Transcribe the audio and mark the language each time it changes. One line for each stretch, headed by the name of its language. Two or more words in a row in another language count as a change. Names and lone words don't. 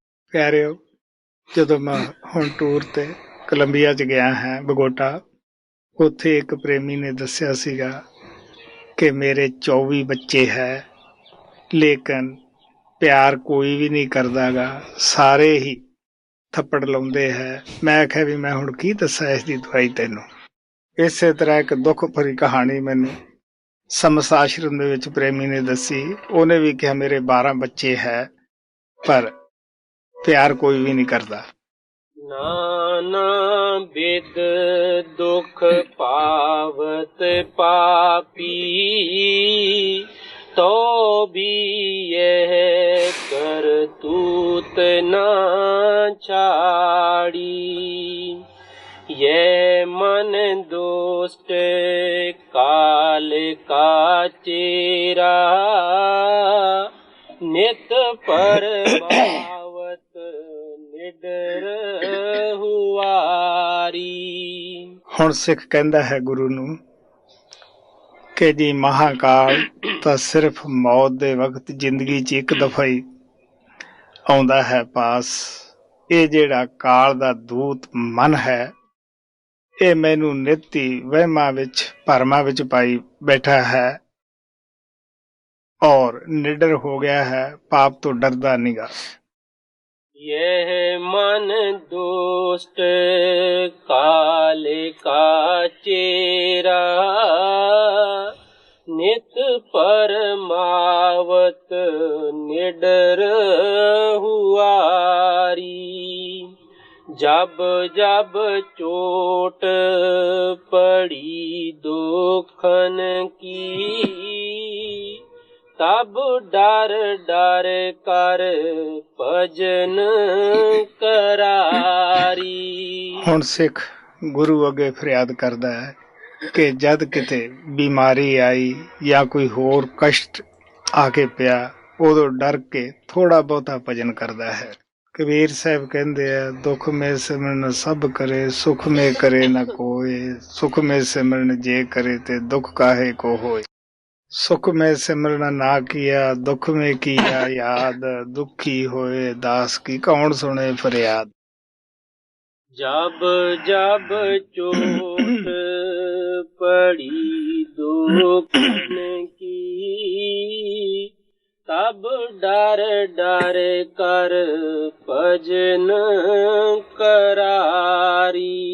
Punjabi: ਪਿਆਰਿਓ, ਜਦੋਂ ਮੈਂ ਹੁਣ ਟੂਰ ਤੇ ਕੋਲੰਬੀਆ 'ਚ ਗਿਆ ਹਾਂ, ਬਗੋਟਾ, ਉੱਥੇ ਇੱਕ ਪ੍ਰੇਮੀ ਨੇ ਦੱਸਿਆ ਸੀਗਾ ਕਿ ਮੇਰੇ 24 ਬੱਚੇ ਹੈ, ਲੇਕਿਨ ਪਿਆਰ ਕੋਈ ਵੀ ਨਹੀਂ ਕਰਦਾਗਾ, ਸਾਰੇ ਹੀ ਥੱਪੜ ਲਾਉਂਦੇ ਹੈ। ਮੈਂ ਆਖਿਆ ਵੀ ਮੈਂ ਹੁਣ ਕੀ ਦੱਸਾਂ ਇਸ ਦੀ ਦਵਾਈ ਤੈਨੂੰ। ਇਸੇ ਤਰ੍ਹਾਂ ਇੱਕ ਦੁੱਖ ਭਰੀ ਕਹਾਣੀ ਮੈਨੂੰ ਸਮਸ ਆਸ਼ਰਮ ਦੇ ਵਿੱਚ ਪ੍ਰੇਮੀ ਨੇ ਦੱਸੀ। ਉਹਨੇ ਵੀ ਕਿਹਾ ਮੇਰੇ 12 ਬੱਚੇ ਹੈ, ਪਰ ਪਿਆਰ ਕੋਈ ਵੀ ਨਹੀਂ ਕਰਦਾ।
Braj: नाना विद दुख पावत पापी, तो भी यह करतूत ना छाड़ी। ये मन दुष्ट काल का चेरा, नित परमावत निडर हुआरी।
Punjabi: ਹੁਣ ਸਿੱਖ ਕਹਿੰਦਾ ਹੈ ਗੁਰੂ ਨੂੰ ਕਿ ਜੀ ਮਹਾਕਾਲ ਤਾਂ ਸਿਰਫ ਮੌਤ ਦੇ ਵਕਤ ਜ਼ਿੰਦਗੀ 'ਚ ਇੱਕ ਦਫਾ ਹੀ ਆਉਂਦਾ ਹੈ ਪਾਸ। ਇਹ ਜਿਹੜਾ ਕਾਲ ਦਾ ਦੂਤ ਮਨ ਹੈ ਇਹ ਮੈਨੂੰ ਨਿੱਤ ਹੀ ਵਹਿਮਾਂ ਵਿੱਚ ਭਰਮਾਂ ਵਿੱਚ ਪਾਈ ਬੈਠਾ ਹੈ ਔਰ ਨਿਡਰ ਹੋ ਗਿਆ ਹੈ, ਪਾਪ ਤੋਂ ਡਰਦਾ ਨੀਗਾ।
Braj: यह मन दुष्ट काल का चेरा, नित परमावत निडर हुआरी। जब जब चोट पड़ी दुखन की, तब डर डर कर भजन करारी।
Punjabi: ਹੁਣ ਸਿੱਖ ਗੁਰੂ ਅੱਗੇ ਫਰਿਆਦ ਕਰਦਾ ਹੈ ਕਿ ਜਦ ਕਿਤੇ ਬਿਮਾਰੀ ਆਈ ਜਾਂ ਕੋਈ ਹੋਰ ਕਸ਼ਟ ਆ ਕੇ ਪਿਆ, ਉਦੋਂ ਡਰ ਕੇ ਥੋੜਾ ਬਹੁਤਾ ਭਜਨ ਕਰਦਾ ਹੈ। ਕਬੀਰ ਸਾਹਿਬ ਕਹਿੰਦੇ ਆ,
Hindi: दुख मे सिमरन सब करे, सुख मे करे ना कोए, सुख मे सिमरन जे करे ते दुख काहे को होए। ਸੁਖ में सिमरन ना किया, दुख में किया याद, दुखी होए दास की कौन सुने फरियाद।
Braj: जब जब चोट पड़ी दुखन की, तब डर डर कर भजन करारी।